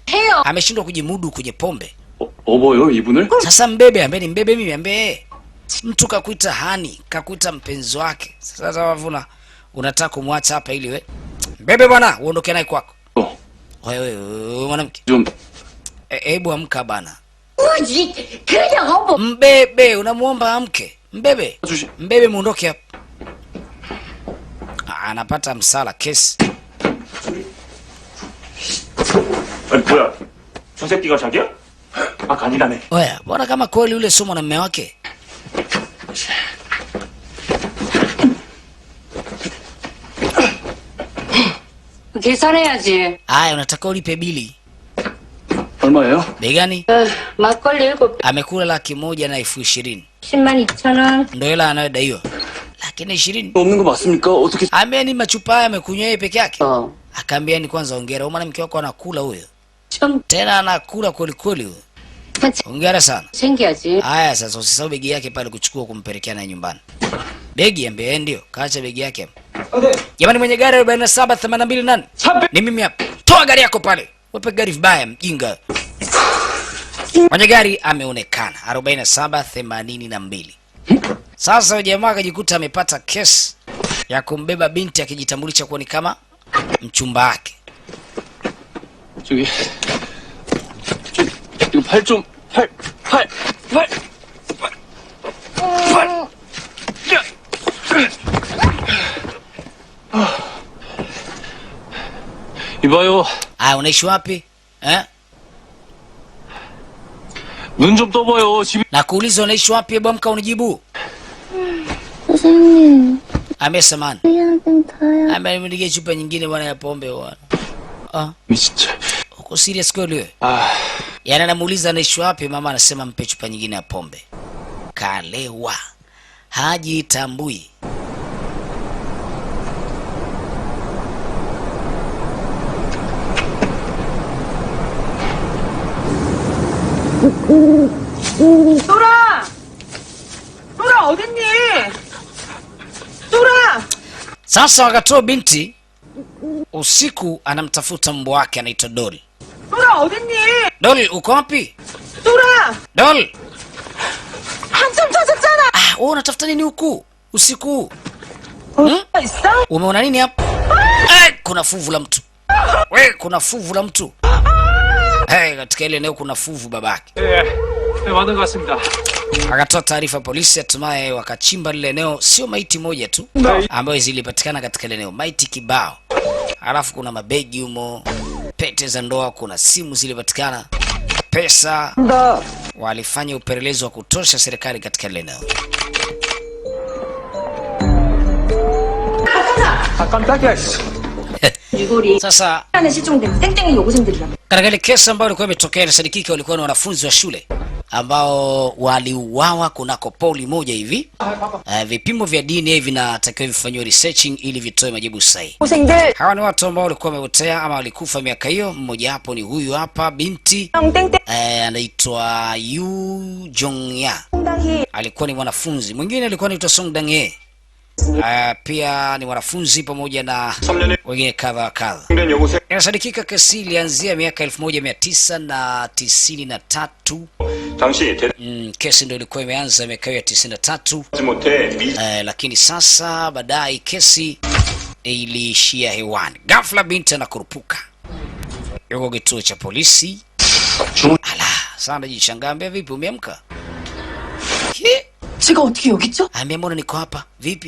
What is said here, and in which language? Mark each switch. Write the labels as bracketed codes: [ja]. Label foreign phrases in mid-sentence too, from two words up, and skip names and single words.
[ko] 해요. [sw] Ameshindwa kujimudu kwenye pombe. [ko] 업어요 이분을? [sw] Sasa mbebe, ambaye ni mbebe mimi ambaye mtu kakuita hani, kakuita mpenzi wake. Sasa wavuna unataka kumwacha hapa ili we mbebe bwana uondoke naye kwako. Wewe mwanamke. [ko] 좀 [sw] Hebu amka bana. [ko] 뭐지? 그냥 한번 [sw] Mbebe, unamuomba amke. Mbebe. [ko] 주시. [sw] Mbebe muondoke hapa. Anapata msala kesi. [ko] 아니 뭐야? 저 새끼가 자기야? 아 아니라네. [sw] Oya, bwana kama kweli yule somo na mume wake. [ko] 계산해야지. [sw] Aya, unataka ulipe bili. [ko] 얼마예요? [sw] Bei gani? [ko] 막걸리 7 [sw] Amekula 1,20,000. [ko] 102,000원. [sw] Ndio hela anayodaiwa. 120,000. [ko] 없는 거 맞습니까? 어떻게? [sw] Ambia ni machupa haya amekunywa yeye peke yake. 어. Akaambia ni kwanza hongera, huyu mwanamke wako anakula huyo. [ko] 좀 [sw] Tena anakula kweli kweli huyo. Hongera sana. [ko] 챙겨야지. [sw] Haya sasa usisahau begi yake pale kuchukua kumpelekea naye nyumbani. Begi ambie ndio, kaacha begi yake. Jamani mwenye gari 4782 nani? Ni mimi hapa. Toa gari yako pale. Wepe gari vibaya mjinga. Mwenye gari ameonekana 4782. Sasa jamaa akajikuta amepata kesi ya kumbeba binti akijitambulisha kuwa ni kama mchumba wake. [ko] 저기 이거 팔 좀 팔. 이봐요. [sw] Ah, unaishi wapi? Eh? [ko] 눈 좀 떠봐요. 집이 [sw] Na kuuliza unaishi wapi, hebu amka unijibu. [ko] 선생님, [sw] Amesamani. [ko] 그냥 좀 더요. [sw] Amenigia chupa nyingine bwana ya pombe bwana. Ah, [ko] 진짜. [sw] uko serious kweli wewe? 아, Yaani anamuuliza anaishi wapi, mama anasema mpe chupa nyingine ya pombe. Kalewa. Hajitambui. [ko] 쏘라! 쏘라 어딨니? 쏘라! [sw] Sasa wakatoa binti usiku anamtafuta mbwa wake anaitwa Dol. [ko] 쏘라 어딨니? [sw] Dol uko wapi? [ko] 쏘라! [sw] Dol. [ko] 한참 찾았잖아! [sw] Ah, wewe unatafuta nini huku? Usiku. [ko] 있어? [sw] Umeona nini hapa? Kuna fuvu la mtu. Kuna fuvu la mtu. Katika ile eneo kuna fuvu babake. [ko] 네, 맞는 것 같습니다. [sw] Akatoa taarifa polisi, hatimaye wakachimba lile eneo. Sio maiti moja tu ambayo zilipatikana katika ile eneo, maiti kibao. Alafu kuna mabegi humo, pete za ndoa, kuna simu zilipatikana, pesa. Walifanya upelelezi wa kutosha serikali katika ile eneo. [ko] 아 깜짝이야. 유골이 [sw] Sasa [ko] 안에 실종된 땡땡이 여고생들이라. [sw] katika ile kesi ambayo ilikuwa imetokea, inasadikika walikuwa ni wanafunzi wa shule ambao waliuawa kunako poli moja hivi. Vipimo vya DNA vinatakiwa vifanywe researching ili vitoe majibu sahihi. [ko] 고생들 [sw] Hawa ni watu ambao walikuwa wamepotea ama walikufa miaka hiyo. Mmoja hapo ni huyu hapa binti [ko] 땡땡 [sw] anaitwa Yu Jongya, [ko] 당당히 [sw] alikuwa ni mwanafunzi. Mwingine alikuwa anaitwa Song Dangye, pia ni mwanafunzi pamoja na [ko] 3년에 [sw] wengine kadha wa kadha. [ko] 된 여고생 [sw] Inasadikika kesi ilianzia miaka 1993. [ko] 당시 [sw] Kesi ndio ilikuwa imeanza miaka ya 93. [ko] 대지 못해 미 [sw] Lakini sasa baadaye kesi iliishia hewani. Ghafla binti anakurupuka. Yuko kituo cha polisi. Ala, sana jishangaa, ambia vipi umeamka? [ko] 제가 어떻게 여기 있죠? [sw] Ambia mbona niko hapa? Vipi?